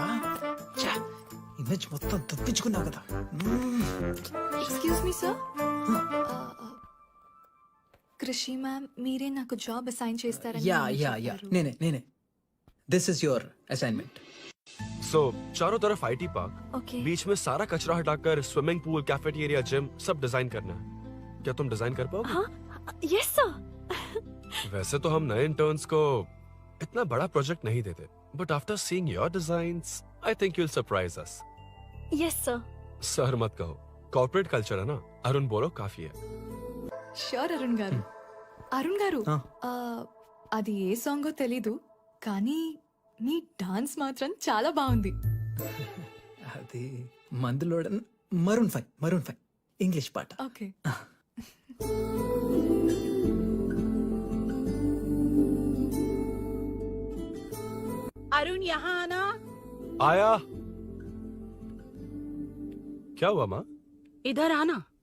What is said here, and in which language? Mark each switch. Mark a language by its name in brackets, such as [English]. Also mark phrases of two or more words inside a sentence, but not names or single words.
[Telugu] ఇమేజ్ మొత్తం తప్పించుకున్నావు కదా. [English] excuse me sir. [Telugu] కృషి మ్యామ్ మీరే నాకు [English] job assign [Telugu] చేస్తారని [English] yeah yeah yeah నేనే. this is your assignment. [Hindi] So चारों तरफ IT पार्क, ओके. बीच में सारा कचरा हटाकर स्विमिंग पूल, कैफेटेरिया, जिम सब डिजाइन करना है। क्या तुम डिजाइन कर पाओगे? हाँ [English] yes sir. [Hindi] वैसे तो हम नए इंटर्न्स को इतना बड़ा प्रोजेक्ट नहीं देते, [English] But after seeing your designs I think you will surprise us. yes sir. [Hindi] सर मत कहो, [English] corporate culture [Hindi] है ना। अरुण बोलो काफी है। [Telugu] ష్యూర్ అరుణ్ గారు. అరుణ్ గారు అది ఏ సాంగో తెలీదు కానీ మీ డాన్స్ మాత్రం చాలా బాగుంది. అది మందులోడన్ Maroon 5 [English] English part. Okay. [Hindi] अरुण यहाँ आना। आया। क्या हुआ माँ? इधर आना।